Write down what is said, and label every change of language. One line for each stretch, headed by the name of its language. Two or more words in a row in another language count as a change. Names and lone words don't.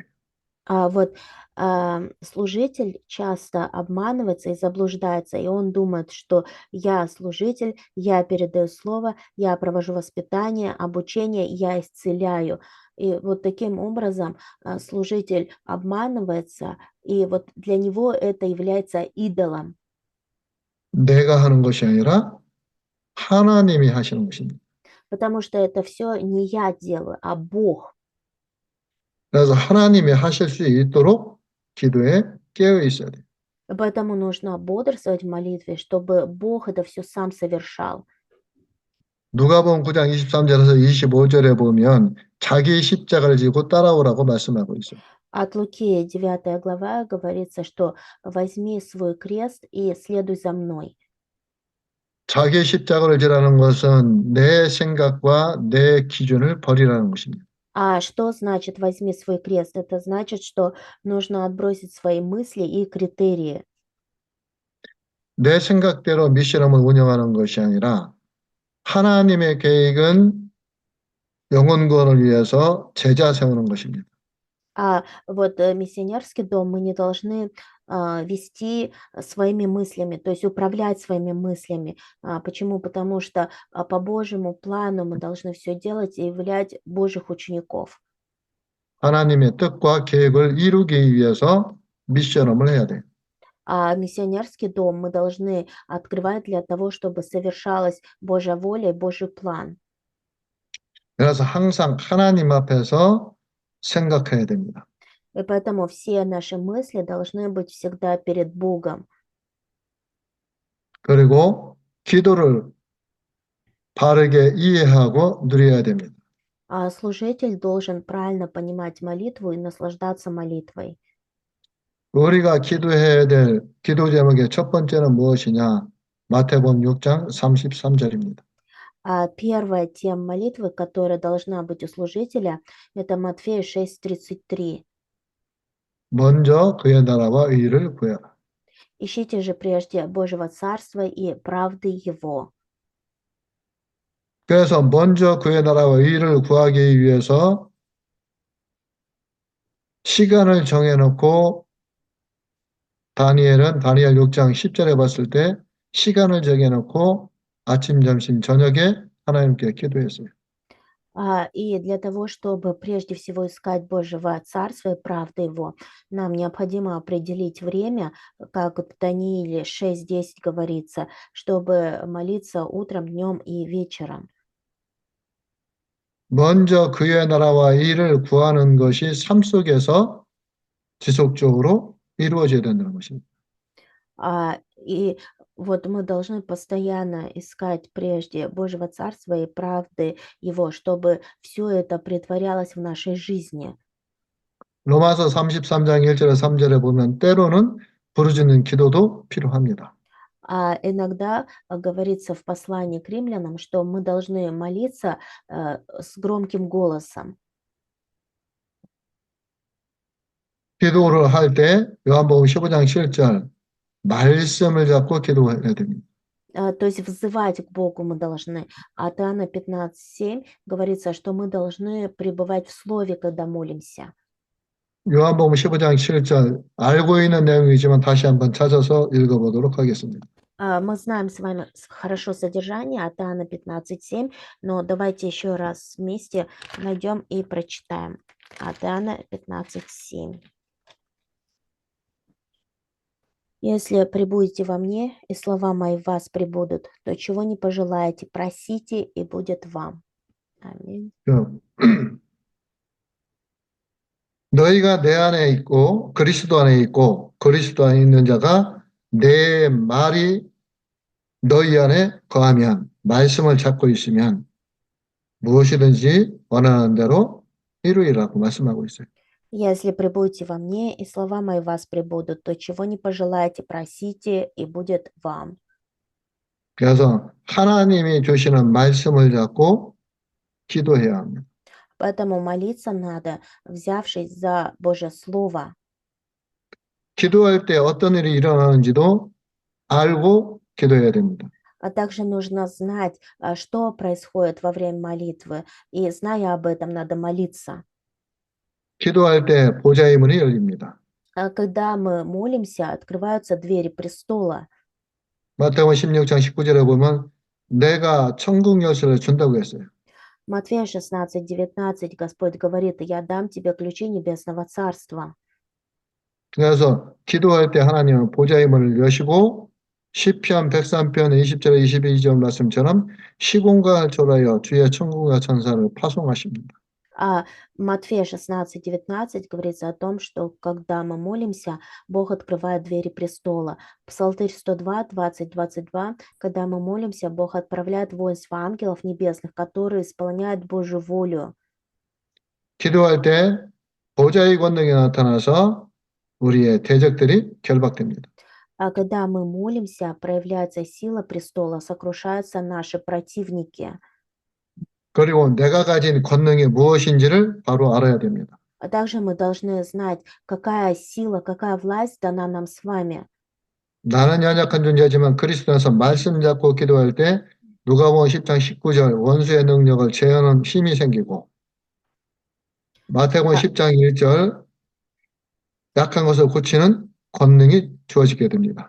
Russian: Вот служитель часто обманывается и заблуждается, и он думает, что я служитель, я передаю слово, я провожу воспитание, обучение, я исцеляю. И вот таким образом служитель обманывается, и вот для него это является идолом,
Korean: 내가 하는 것이 아니라 하나님이 하시는 것입니다.
Russian: потому что это все не я делаю, а Бог.
Korean: 그래서 하나님이 하실 수 있도록 기도에 깨어 있어야 돼요.
Russian: Поэтому нужно бодрствовать в молитве, чтобы Бог это все сам совершал.
Korean: 누가복음 9장 23절에서 25절에 보면 자기 십자가를 지고 따라오라고 말씀하고 있어요.
Russian: От Луки 9 глава говорится, что возьми свой крест и следуй за мной.
Korean: 자기 십자가를 지라는 것은 내 생각과 내 기준을 버리라는 것입니다.
Russian: А что значит возьми свой крест? Это значит, что нужно отбросить свои мысли и критерии.
Korean: 내 생각대로 미션홈을 운영하는 것이 아니라 하나님의 계획은 영혼 구원을 위해서 제자 세우는 것입니다.
Russian: А вот миссионерский дом мы не должны вести своими мыслями, то есть управлять своими мыслями. Почему? Потому что по Божьему плану мы должны все делать и являть Божьих учеников.
Korean: 하나님의 뜻과 계획을 이루기 위해서 미션홈을 해야 돼요.
Russian: А миссионерский дом мы должны открывать для того, чтобы совершалась Божья воля и Божий план.
Korean: 그래서 항상 하나님 앞에서 생각해야 됩니다.
Russian: И поэтому все наши мысли должны быть всегда перед Богом.
Korean: 그리고 기도를 바르게 이해하고 누려야 됩니다.
Russian: А служитель должен правильно понимать молитву и наслаждаться молитвой.
Korean: 우리가 기도해야 될 기도 제목의 첫 번째는 무엇이냐? 마태복음 6장 33절입니다.
Russian: А первая тема молитвы, которая должна быть у служителя, это Матфея 6:33.
Korean: 먼저 그의 나라와 의를 구해라.
Russian: Ищите же прежде Божьего Царства и правды Его.
Korean: 그래서 먼저 그의 나라와 의를 구하기 위해서 시간을 정해놓고 다니엘 6장 10절에 봤을 때 시간을 정해놓고 아침, 점심, 저녁에 하나님께 기도했어요.
Russian: И для того, чтобы прежде всего искать Божьего Царства и правды Его, нам необходимо определить время, как в Данииле 6:10 говорится, чтобы молиться утром, днем и вечером.
Korean: 먼저 그의 나라와 의를 구하는 것이 삶 속에서 지속적으로 이루어져야 된다는 것입니다.
Russian: И вот мы должны постоянно искать прежде Божьего Царства и правды Его, чтобы все это претворялось в нашей жизни.
Korean: 로마서 33장 1절에 3절에 보면 때로는 부르짖는 기도도 필요합니다.
Russian: А иногда говорится в послании к римлянам, что мы должны молиться с громким голосом.
Korean: 기도를 할 때 요한복음 15장 7절 말씀을 잡고 기도해야 됩니다.
Russian: То есть взывать к Богу мы должны. От Иоанна 15:7 говорится, что мы должны пребывать в Слове, когда молимся.
Korean: 요한복음 15장 7절 알고 있는 내용이지만 다시 한번 찾아서 읽어보도록 하겠습니다.
Russian: Мы знаем с вами хорошо содержание от Иоанна 15:7, но давайте еще раз вместе найдем и прочитаем. От Иоанна 15:7. «Если пребудете во мне, и слова мои в вас пребудут, то чего не пожелаете, просите, и будет вам». Аминь.
Korean: 너희가 내 안에 있고 그리스도 안에 있고 그리스도 안에 있는 자가 내 말이 너희 안에 거하면 말씀을 잡고 있으면 무엇이든지 원하는 대로 이루리라고 말씀하고 있어요.
Russian: «Если пребудете во мне, и слова мои в вас пребудут, то чего не пожелаете, просите, и будет вам».
Korean: 그래서 하나님이 주시는 말씀을 잡고 기도해야 합니다.
Russian: Поэтому молиться надо, взявшись за Божье Слово.
Korean: 기도할 때 어떤 일이 일어나는지도 알고 기도해야 됩니다.
Russian: А также нужно знать, что происходит во время молитвы, и зная об этом, надо молиться.
Korean: 기도할 때 보좌의 문이 열립니다.
Russian: Когда мы молимся, открываются двери престола.
Korean: 마태복음 16장 19절에 보면 내가 천국 열쇠를 준다고 했어요.
Russian: Матфея 16:19 Господь говорит: «Я дам тебе ключи небесного царства».
Korean: 그래서 기도할 때 하나님은 보좌의 문을 여시고 시편 103편 20절에 22절 말씀처럼 시공간을 초라하여 주의 천국과 천사를 파송하십니다.
Russian: А Матфея 16:19 говорится о том, что когда мы молимся, Бог открывает двери престола. Псалтырь 102, 20-22, когда мы молимся, Бог отправляет воинство ангелов небесных, которые исполняют Божью волю.
Korean: 기도할 때 보좌의 권능이 나타나서 우리의 대적들이 결박됩니다.
Russian: А когда мы молимся, проявляется сила престола, сокрушаются наши противники.
Korean: 그리고 내가 가진 권능이 무엇인지를 바로 알아야 됩니다.
Russian: А также мы должны знать, какая сила, какая власть дана нам с вами.
Korean: 나는 연약한 존재지만 그리스도에서 말씀 잡고 기도할 때 누가복음 10장 19절 원수의 능력을 제어하는 힘이 생기고 마태복음 А, 10장 1절 약한 것을 고치는 권능이 주어지게 됩니다.